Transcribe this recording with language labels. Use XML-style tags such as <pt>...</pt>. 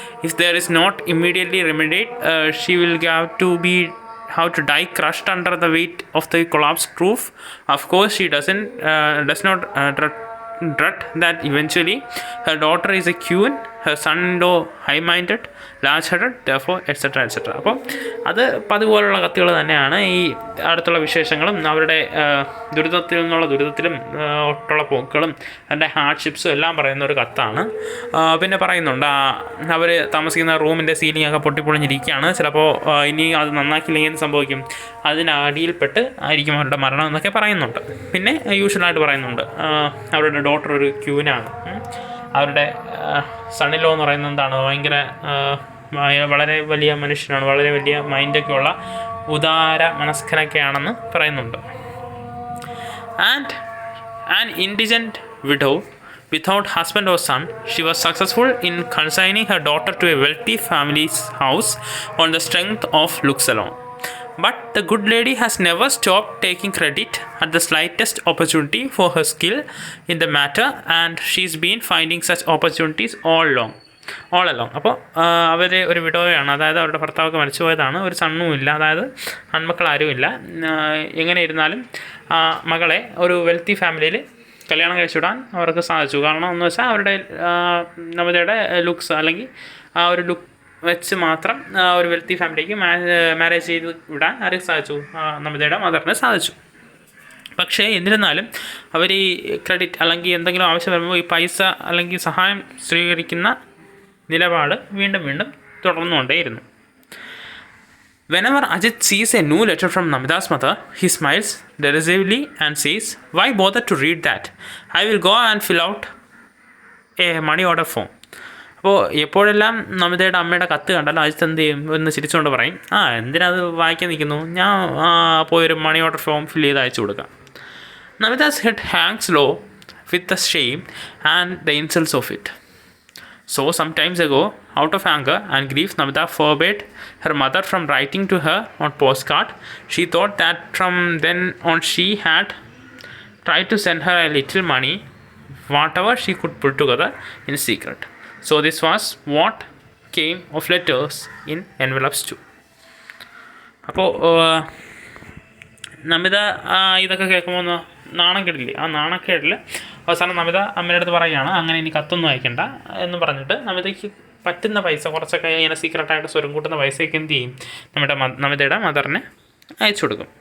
<en>If there is not immediately remedied, she will have to die crushed under the weight of the collapsed roof. Of course she does not dread that eventually her daughter is a queen, her son-in-law high-minded, large-headed, therefore etc.</en> <ml>അപ്പോൾ അത് പതുപോലുള്ള കത്തുകൾ തന്നെയാണ്. ഈ അടുത്തുള്ള വിശേഷങ്ങളും അവരുടെ ദുരിതത്തിലും ഒട്ടുള്ള പോക്കുകളും അതിൻ്റെ ഹാർഡ്ഷിപ്സും എല്ലാം പറയുന്ന ഒരു കത്താണ്. പിന്നെ പറയുന്നുണ്ട് അവർ താമസിക്കുന്ന റൂമിൻ്റെ സീലിംഗ് ഒക്കെ പൊട്ടിപ്പൊളിഞ്ഞിരിക്കുകയാണ്. ചിലപ്പോൾ ഇനി അത് നന്നാക്കിയില്ലെങ്കിൽ എന്ത് സംഭവിക്കും? അതിനടിയിൽപ്പെട്ട് ആയിരിക്കും അവരുടെ മരണം എന്നൊക്കെ പറയുന്നുണ്ട്. പിന്നെ യൂഷ്വലായിട്ട് പറയുന്നുണ്ട് അവരുടെ ഡോട്ടർ ഒരു ക്യൂനാണ്. അവരുടെ സണ്ണിലോ എന്ന് പറയുന്നത് എന്താണ്? ഭയങ്കര വളരെ വലിയ മനുഷ്യനാണ്, വളരെ വലിയ മൈൻഡൊക്കെയുള്ള ഉദാര മനസ്കനൊക്കെയാണെന്ന് പറയുന്നുണ്ട്.</ml> <en>And an indigent widow without husband or son, she was successful in consigning her daughter to a wealthy family's house on the strength of looks alone. But the good lady has never stopped taking credit at the slightest opportunity for her skill in the matter, and she's been finding such opportunities all along.</en> <ml>അപ്പോൾ അവർ ഒരു വിഡോയാണ്, അതായത് അവരുടെ ഭർത്താവൊക്കെ മരിച്ചു പോയതാണ്, ഒരു സണ്ണുമില്ല, അതായത് ആൺമക്കളാരുമില്ല. എങ്ങനെ ഇരുന്നാലും മകളെ ഒരു വെൽത്തി ഫാമിലിയിൽ കല്യാണം കഴിച്ചുവിടാൻ അവർക്ക് സാധിച്ചു. കാരണം എന്ന് വെച്ചാൽ അവരുടെ നമിതയുടെ ലുക്സ് അല്ലെങ്കിൽ ആ ഒരു ലുക്ക് വെച്ച് മാത്രം ഒരു വെൽത്തി ഫാമിലിക്ക് മാരേജ് ചെയ്ത് വിടാൻ ആർക്ക് സാധിച്ചു? നമിതയുടെ മദറിന് സാധിച്ചു. പക്ഷേ എന്നിരുന്നാലും അവർ ഈ ക്രെഡിറ്റ് അല്ലെങ്കിൽ എന്തെങ്കിലും ആവശ്യം വരുമ്പോൾ ഈ പൈസ അല്ലെങ്കിൽ സഹായം സ്വീകരിക്കുന്ന നിലപാട് വീണ്ടും തുടർന്നുകൊണ്ടേയിരുന്നു.</ml> <en>Whenever Ajit sees a new letter from Namita's mother, he smiles derisively and says, "Why bother to read that? I will go and fill out a money order form."</en> <ml>അപ്പോൾ എപ്പോഴെല്ലാം നമിതയുടെ അമ്മയുടെ കത്ത് കണ്ടാലും അജിത്ത് എന്ത് ചെയ്യും? ഒന്ന് ചിരിച്ചുകൊണ്ട് പറയും, എന്തിനാ അത് വായിക്കാൻ നിൽക്കുന്നു, ഞാൻ പോയൊരു മണി ഓർഡർ ഫോം ഫിൽ ചെയ്ത് അയച്ചു കൊടുക്കാം.</ml> <en>Namita's head hangs low with the shame and the insults of it. So, some times ago, out of anger and grief, Namita forbade her mother from writing to her on postcard. She thought that from then on she had tried to send her a little money, whatever she could put together in secret. So, this was what came of letters in envelopes too.</en> <ml>അപ്പോൾ നമിത ഇതൊക്കെ കേൾക്കുമ്പോൾ നാണം കെടില്ലേ, ആ നാണക്കേടിൽ അവസാനം നമിത അമ്മയുടെ അടുത്ത് പറയുകയാണ് അങ്ങനെ ഇനി കത്തൊന്നും അയക്കണ്ട എന്ന് പറഞ്ഞിട്ട് നമിതയ്ക്ക് പറ്റുന്ന പൈസ കുറച്ചൊക്കെ ഇങ്ങനെ സീക്രട്ടായിട്ട് സ്വരം കൂട്ടുന്ന പൈസയൊക്കെ എന്ത് ചെയ്യും, നമിതയുടെ മദറിനെ അയച്ചു കൊടുക്കും.</ml>